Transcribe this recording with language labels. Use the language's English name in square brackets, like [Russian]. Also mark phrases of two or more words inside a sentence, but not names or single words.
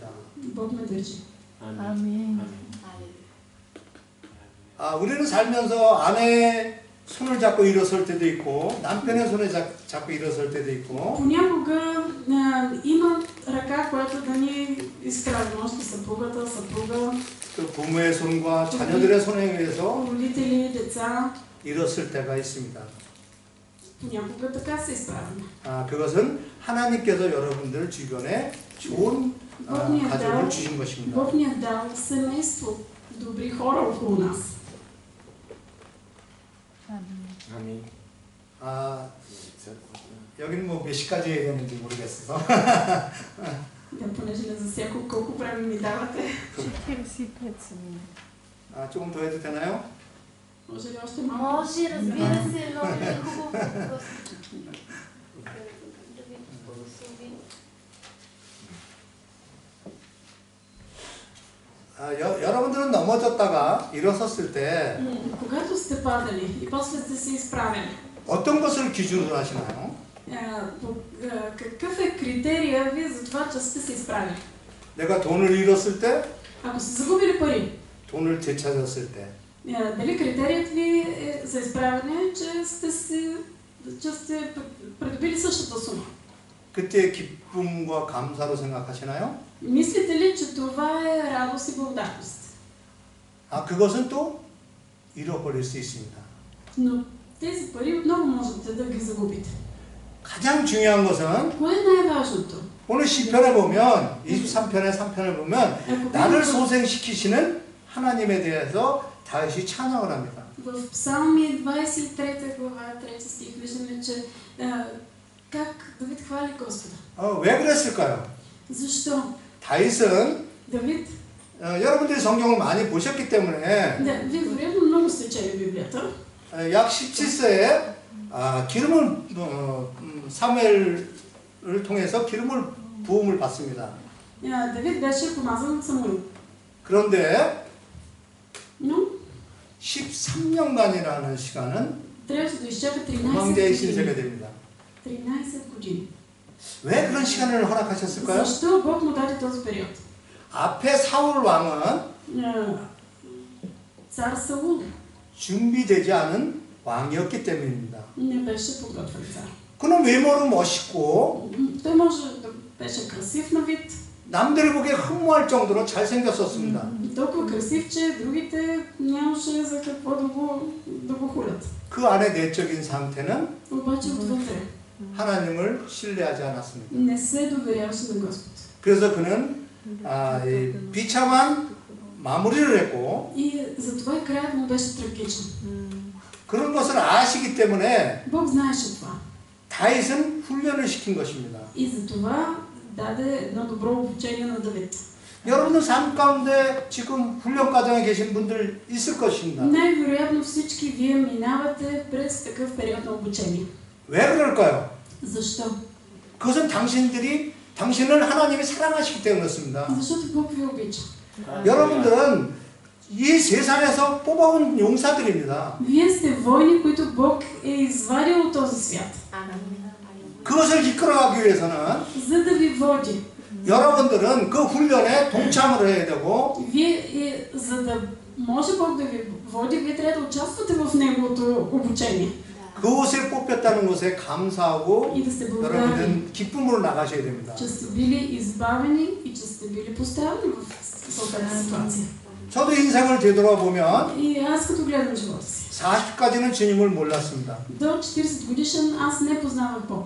[Bulgarian] Бог ме държи. [Korean] 아멘. 우리는 살면서 아내의 손을 잡고 일어설 때도 있고 남편의 손을 잡고 일어설 때도 있고 [Bulgarian] Понякога има ръка, която да ни изкара, може би съпруга, [Korean] 또 부모의 손과 자녀들의 손에 의해서 [Bulgarian] родители, деца. [Korean] 일어설 때가 있습니다. [Bulgarian] Понякога така се изправяме. [Korean] 그것은 하나님께서 여러분들 주변에 좋은 가족을 주신 것입니다. [Bulgarian] Бог ни е дал семейство, добри хора около нас. [Korean] 아멘. 여기는 뭐 몇 시까지 해야 되는지 모르겠어서. [Bulgarian] Понеже не засякох колко време ми давате. 45 [Korean] 조금 더 해도 되나요? [Bulgarian] Може ли още малко? Може, разбира се, много е хубаво. Да ви благослови. [Korean] 여러분들은 넘어졌다가 일어섰을 때 [Bulgarian] Когато сте падали и после сте се изправили, [Korean] 어떤 것을 기준으로 하시나요? [Bulgarian] какъв е критерия ви за това, че сте се изправили? [Korean] 내가 돈을 잃었을 때, [Bulgarian] Ако сте загубили пари, [Korean] 돈을 되찾았을 때, [Bulgarian] дали критерият ви за изправяне, че сте придобили същата сума? [Korean] 그때 기쁨과 감사로 생각하시나요? [Bulgarian] Мислите ли, че това е радост и благодарност? [Korean] 그것은 또 잃어버릴 수 있습니다. [Bulgarian] Но тези пари отново можете да ги загубите. [Korean] 가장 중요한 것은 [Bulgarian] Кое е най-важното? [Korean] 오늘 시편에 보면 23편에 3편을 보면 나를 소생시키시는 하나님에 대해서 다윗이 찬양을 합니다. [Bulgarian] В Псалми 23 глава 3 стих виждаме, че как Давид хвали Господа. [Korean] 왜 그랬을까요? [Bulgarian] Защо? [Korean] 다윗은 [Bulgarian] Давид, [Korean] 여러분들이 성경을 많이 보셨기 때문에 [Bulgarian] вие вероятно много сте чели Библията. [Korean] 약 17세에 기름을 사무엘을 통해서 기름을 부음을 받습니다. [Bulgarian] Давид беше помазан от Самуил. [Korean] 그런데 [Bulgarian] Но [Korean] 13년간이라는 시간은 [Bulgarian] трябваше да изчака 13 [Korean] 왕자의 신세가 [Bulgarian] години. [Korean] 됩니다. [Bulgarian] 13 години. [Korean] 왜 그런 시간을 허락하셨을까요? [Bulgarian] Защо Бог му даде този период? [Korean] 앞에 사울 왕은 [Bulgarian] Цар Саул [Korean] 준비되지 않은 왕이었기 때문입니다. [Bulgarian] не беше подготвен цар. [Korean] 그는 외모로 멋있고 [Bulgarian] Той може да беше красив на вид, [Korean] 남들이 보기에 흠모할 정도로 잘생겼었습니다. [Bulgarian] толкова красив, че другите нямаше за какво да го хулят. [Korean] 그 안에 내적인 상태는 [Bulgarian] Обаче отвътре [Korean] 하나님을 신뢰하지 않았습니다. [Bulgarian] не се доверяваше на Господ. [Korean] 그래서 그는 이 비참한 마무리를 했고 [Bulgarian] И затова и краят му беше трагичен. [Korean] 그런 것을 아시기 때문에 [Bulgarian] Бог знаеше това. [Korean] 다윗은 훈련을 시킨 것입니다. [Bulgarian] И затова даде едно добро обучение на Давид. [Korean] 여러분들 삶 가운데 지금 훈련 과정에 계신 분들 있을 것입니다. [Bulgarian] Най-вероятно всички вие минавате през такъв период на обучение. [Korean] 왜 그럴까요? [Bulgarian] Защо? [Korean] 그것은 당신을 하나님이 사랑하시기 때문에 그렇습니다. [Bulgarian] Защото Бог ви обича. [Korean] 여러분들은 이 세상에서 뽑아온 용사들입니다. [Bulgarian] Вие сте войни, които Бог е извадил от този свят. [Korean] 그것을 이끌어가기 위해서는 [Bulgarian] За да ви води. [Korean] 여러분들은 그 훈련에 동참을 해야 되고 [Bulgarian] За да може Бог да ви води, вие трябва да участвате в Неговото обучение. [Korean] 그곳에 뽑혔다는 것에 감사하고 [Bulgarian] И да сте благодарни, [Korean] 여러분들은 기쁨으로 나가셔야 됩니다. [Bulgarian] че сте били избавени и че сте били поставени в съответна ситуация. [Korean] 저도 인생을 되돌아보면 [Bulgarian] И аз като гледам живота си, [Korean] 40까지는 주님을 몰랐습니다. [Bulgarian] до 40 годишен аз не познавах Бог.